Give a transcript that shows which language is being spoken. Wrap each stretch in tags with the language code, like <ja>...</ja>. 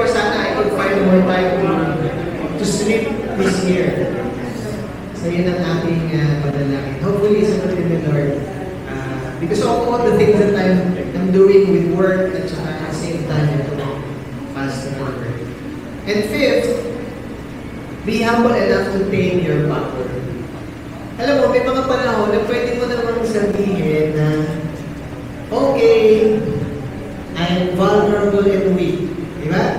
<tl>ko sana</tl> <en>I could find more time to sleep this year.</en> <tl>So yun ang aking panalangin. Hopefully, sagutin ni Lord.</tl> <en>Because of all the things that I'm doing with work</en> <tl>at saka</tl> <en>at the same time ito pastor work. And fifth, be humble enough to tame your power.</en> <tl>Alam mo, may mga panahon na pwede mo namang sabihin na okay,</tl> <en>I'm vulnerable and weak.</en> <tl>Diba?</tl>